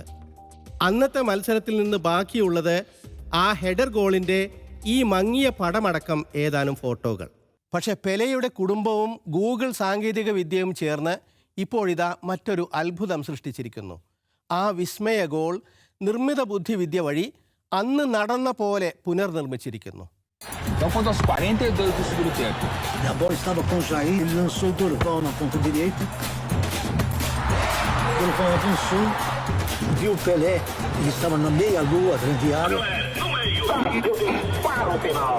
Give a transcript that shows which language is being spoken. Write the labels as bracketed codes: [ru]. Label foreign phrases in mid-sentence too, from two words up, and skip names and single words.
[ml] അന്നത്തെ മത്സരത്തിൽ നിന്ന് ബാക്കിയുള്ളത് ആ ഹെഡർ ഗോളിൻ്റെ ഈ മങ്ങിയ പടമടക്കം ഏതാനും ഫോട്ടോകൾ. പക്ഷേ പെലെയുടെ കുടുംബവും ഗൂഗിൾ സാങ്കേതിക വിദ്യയും ചേർന്ന് ഇപ്പോഴിതാ മറ്റൊരു അത്ഭുതം സൃഷ്ടിച്ചിരിക്കുന്നു. ആ വിസ്മയ ഗോൾ നിർമ്മിത ബുദ്ധിവിദ്യ വഴി അന്ന് നടന്ന പോലെ പുനർനിർമ്മിച്ചിരിക്കുന്നു. [pt] Então, quando aos 42 do segundo tempo. A bola estava com o Jair, ele lançou o Durval na ponta direita. O Durval avançou, viu o Pelé, ele estava na meia-lua, grande área. No meio, para o final.